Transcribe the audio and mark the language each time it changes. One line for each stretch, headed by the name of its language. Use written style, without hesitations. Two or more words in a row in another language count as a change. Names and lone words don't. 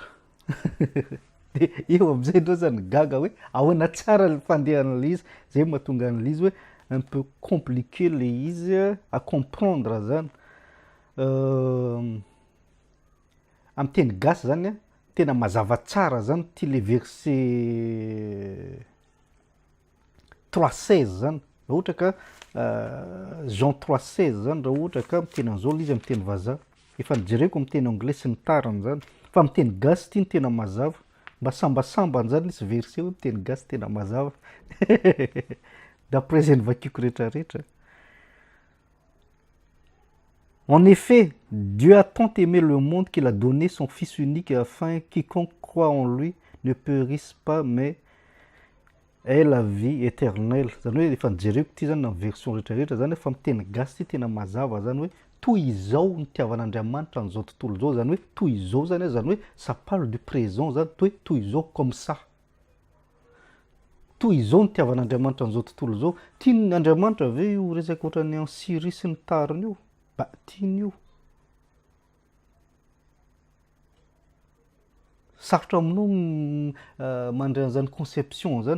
Malagasy: De eo am'izay indreo zany gaga hoe ahoana tsara ny fandehan'le izy, zay mahatonga an'le izy hoe
French: un peu compliqué
Malagasy: le izy
French: à comprendre
Malagasy: zany. Amin'ny teny gasy zany a tena mazava tsara zany ty le verset 3:16 zany raha ohatra ka Jean 3:16 zany raha ohatra ka miteny an'izao le izy amin'ny teny vazaha, efa nijereko amin'ny teny anglais sy ny tariny zany fa amin'ny teny gasy ty ny tena mazava, mba sambasambany zany nisy verset hoe miteny gasy tena mazava d'après zay nivakiko rehetrarehetra.
French: En effet, Dieu a tant aimé le monde qu'il a donné son Fils unique afin quiconque croit en lui ne périsse pas mais ait la vie éternelle.
Malagasy: Zany hoe efa nijereko ty zany amin'ny version rehetrarehetra zany fa miteny gasy ty tena mazava zany hoe toy izao ny tiavan'Andriamanitra an'izao tontolo izao, zany hoe toy izao zany zany hoe
French: ça parle du présent
Malagasy: zany hoe toy izao
French: comme ça.
Malagasy: Toy izao ny tiavan'Andriamanitra an'izao tontolo izao. Tiany Andriamanitra ve io resaka ohatran'ny
French: en Syrie
Malagasy: sy ny tariny io? Ba tiany io. Sarotra aminao mandray an'izany conception zany.